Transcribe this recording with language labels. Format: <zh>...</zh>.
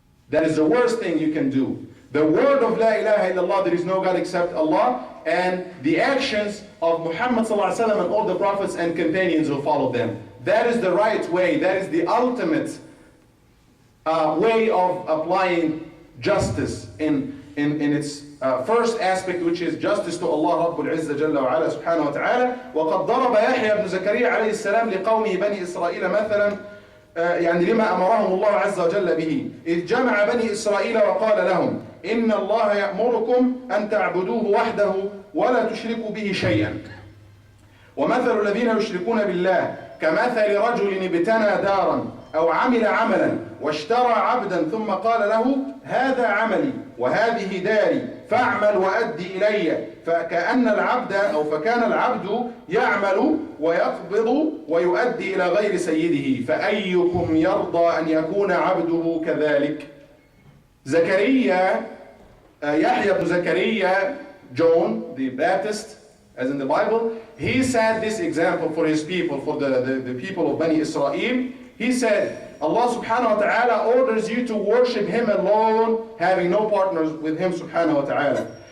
<en>That is the worst thing you can do. The word of La ilaha illallah, there is no God except Allah, and the actions of Muhammad sallallahu alaihi wasallam and all the prophets and companions who followed them. That is the right way. That is the ultimate way of applying justice in its first aspect, which is justice to Allah Rabbul Izzah Jalla wa Ala subhanahu wa ta'ala.</en> <ar>وقد ضرب يحيى بن زكريا عليه السلام لقومه بني إسرائيل مثلا يعني لما أمرهم الله عز وجل به إذ جمع بني إسرائيل وقال لهم إن الله يأمركم أن تعبدوه وحده ولا تشركوا به شيئا ومثل الذين يشركون بالله كمثل رجل ابتنى دارا أو عمل عملا واشترى عبدا ثم قال له هذا عملي وهذه داري فاعمل وأدي إلي فكأن العبد أو فكان العبد يعمل ويقبض ويؤدي إلى غير سيده فأيكم يرضى أن يكون عبده كذلك.</ar> <en>Zechariah, Yahya ibn Zechariah, John the Baptist, as in the Bible, he set this example for his people, for the people of Bani Israel. He said, Allah subhanahu wa ta'ala orders you to worship him alone, having no partners with him subhanahu wa ta'ala.</en>